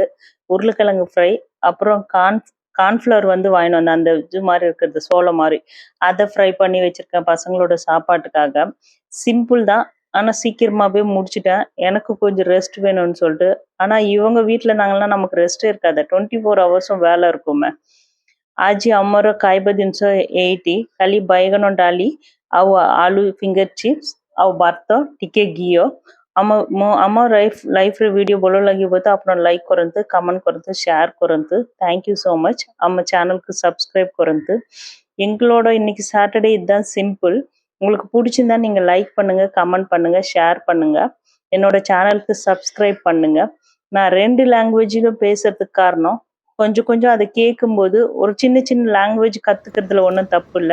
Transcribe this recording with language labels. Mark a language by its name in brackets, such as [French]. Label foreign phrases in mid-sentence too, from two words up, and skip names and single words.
[Tamil] உருளைக்கிழங்கு ஃப்ரை, அப்புறம் கார்ன்ஃப்ளவர் வந்து வாங்கின்னு வந்தேன். அந்த இது மாரி இருக்கிறது சோளம் மாரி. அத ஃப்ரை பண்ணி வச்சிருக்கேன் பசங்களோட சாப்பாட்டுக்காக. சிம்பிள் தான். ஆனா சீக்கிரமாவே முடிச்சுட்டேன். எனக்கு கொஞ்சம் ரெஸ்ட் வேணும்னு சொல்ட்டு. ஆனா இவங்க வீட்ல இருந்தாங்கன்னா நமக்கு ரெஸ்ட்டே இருக்காது. 24 ஹவர்ஸும் வேல இருக்குமே. [Odia] ଆଜି ଆମର ଖାଇବା ଜିନିଷ ଏଇଠି ଖାଲି ବାଇଗଣ ଡାଲି ଆଉ ଆଳୁ [English] finger chips [Odia] ଆଉ ଭାତ ଟିକେ ଘିଅ ଆମ ଲାଇଫରେ ଭିଡିଓ ଭଲ ଲାଗିବ ତ ଆପଣ ଲାଇକ୍ କରନ୍ତୁ କମେଣ୍ଟ କରନ୍ତୁ ஷேர் କରନ୍ତୁ [English] thank you so much [Tamil] நம்ம சேனலுக்கு சப்ஸ்கிரைப் କରନ୍ତୁ எங்களோட இன்னைக்கு சாட்டர்டே இதுதான் சிம்பிள் உங்களுக்கு பிடிச்சிருந்தா நீங்க லைக் பண்ணுங்க கமெண்ட் பண்ணுங்க ஷேர் பண்ணுங்க என்னோட சேனலுக்கு சப்ஸ்கிரைப் பண்ணுங்க நான் 2 லாங்குவேஜிலும் பேசுறதுக்கு காரணம் கொஞ்சம் கொஞ்சம் அத கேட்கும்போது, ஒரு சின்ன சின்ன லாங்குவேஜ் கத்துக்கிறதுல ஒண்ணும் தப்பில்ல.